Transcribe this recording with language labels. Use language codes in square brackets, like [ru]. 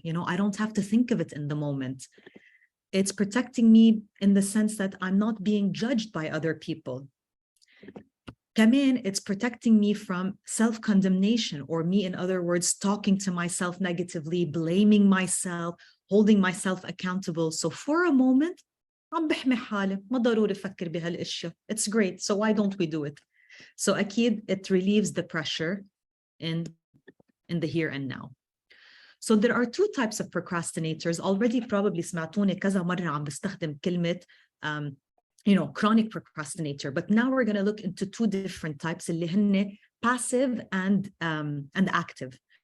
[en] You know, I don't have to think of it in the moment. It's protecting me in the sense that I'm not being judged by other people. [ar] Kamen, [en] it's protecting me from self-condemnation, or me, in other words, talking to myself negatively, blaming myself, holding myself accountable. So for a moment, [ar] عم بحمي حالي ما ضروري أفكر بهالأشياء. [en] It's great. So why don't we do it? So [ar] أكيد [en] it relieves the pressure in the here and now. So there are two types of procrastinators. Already probably [ar] سمعتوني كذا مرة عم بستخدم كلمة [en] you know, chronic procrastinator. But now we're going to look into two different types [ar] اللي هن [en] passive and active.